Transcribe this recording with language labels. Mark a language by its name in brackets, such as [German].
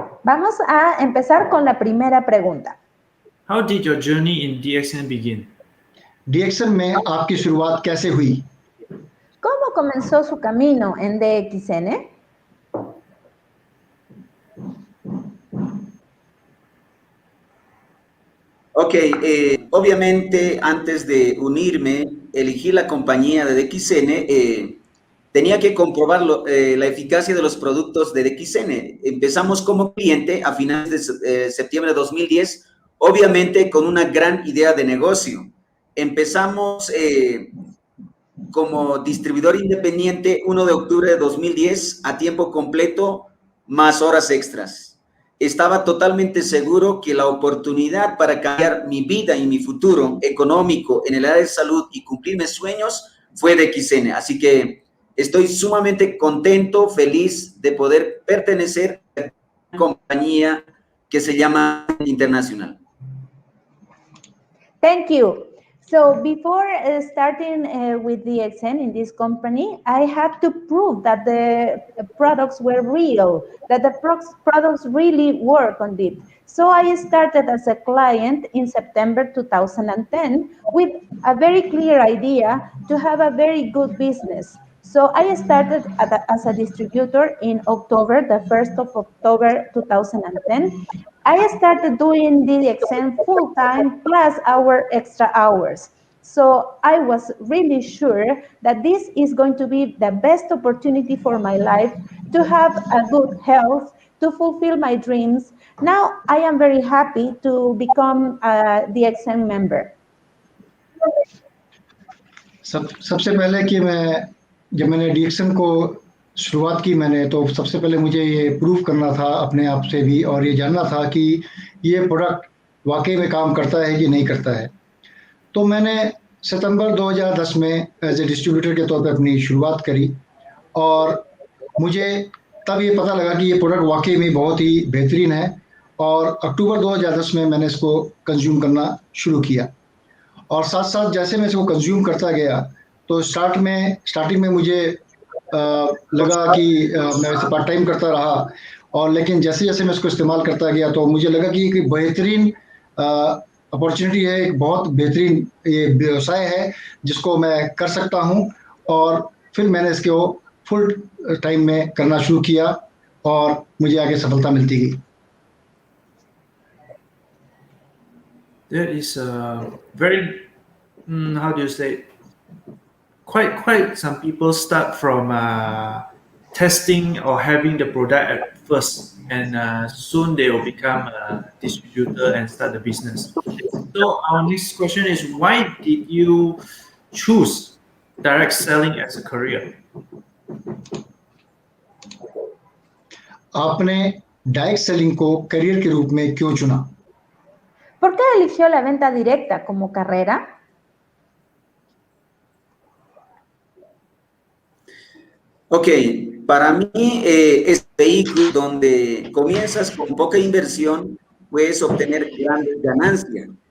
[Spanish] Vamos a empezar con la primera pregunta. [English] How did your journey in DXN begin? [Hindi] डीएक्सन में आपकी शुरुआत कैसे हुई? [Spanish] ¿Cómo comenzó su camino en DXN? Ok, obviamente antes de unirme, elegí la compañía de DXN. Tenía que comprobar la eficacia de los productos de DXN. Empezamos como cliente a finales de septiembre de 2010, obviamente con una gran idea de negocio. Empezamos como distribuidor independiente 1 de octubre de 2010 a tiempo completo más horas extras. Estaba totalmente seguro que la oportunidad para cambiar mi vida y mi futuro económico en el área de salud y cumplir mis sueños fue de XN. Así que estoy sumamente contento, feliz de poder pertenecer a una compañía que se llama Internacional. [English] Thank you. So before starting with DXN in this company, I had to prove that the products were real, that the products really work on it. So I started as a client in September 2010 with a very clear idea to have a very good business. So I started as a distributor in October, the 1st of October 2010. I started doing DXN full-time plus our extra hours. So I was really sure that this is going to be the best opportunity for my life to have a good health, to fulfill my dreams. Now I am very happy to become a DXN member. [Hindi] सबसे पहले कि जब मैंने डीएक्सन को शुरुआत की मैंने तो सबसे पहले मुझे ये प्रूव करना था अपने आप से भी और ये जानना था कि ये प्रोडक्ट वाकई में काम करता है कि नहीं करता है। तो मैंने सितंबर 2010 में [English] as a distributor [Hindi] के तौर पे अपनी शुरुआत करी और मुझे तब ये पता लगा कि ये प्रोडक्ट वाकई में बहुत ही बेहतरीन है और अक्टूबर 2010 में मैंने इसको कंज्यूम करना शुरू किया। और साथ साथ जैसे मैं इसको कंज्यूम करता गया तो स्टार्टिंग में मुझे लगा कि मैं वैसे पार्ट टाइम करता रहा, और लेकिन जैसे जैसे मैं इसको इस्तेमाल करता गया तो मुझे लगा कि एक बेहतरीन अपॉर्चुनिटी है, एक बहुत बेहतरीन ये व्यवसाय है जिसको मैं कर सकता हूँ। और फिर मैंने इसको फुल टाइम में करना शुरू किया और मुझे आगे सफलता मिलती गई। [English] There is a very, how do you say, quite some people start from testing or having the product at first, and soon they will become a distributor and start the business. So our next question is, why did you choose direct selling as a career? [Hindi] आपने direct selling को career के रूप में क्यों चुना? [Spanish] ¿Por qué eligió la venta directa como carrera? Ok, para mí es vehículo donde comienzas con poca inversión, puedes obtener grandes ganancias.